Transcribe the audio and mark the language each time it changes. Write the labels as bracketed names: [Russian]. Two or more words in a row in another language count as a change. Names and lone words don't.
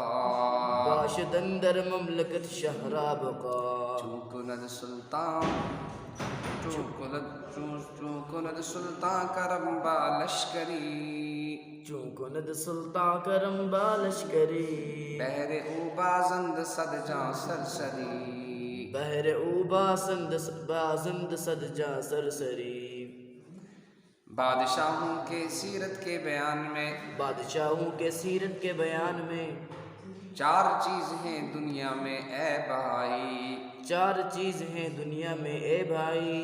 [Persian] باشد اندر مملکت شہرا بقا چون کند سلطان کرم با لشکری چون کند سلطان کرم با لشکری بہر او بازند صد جاں سرسری بہر او بازند صد جاں سرسری [Urdu] بادشاہوں کے سیرت کے بیان میں بادشاہوں کے سیرت کے بیان میں چار چیز ہیں دنیا میں اے بھائی چار چیز ہیں دنیا میں اے بھائی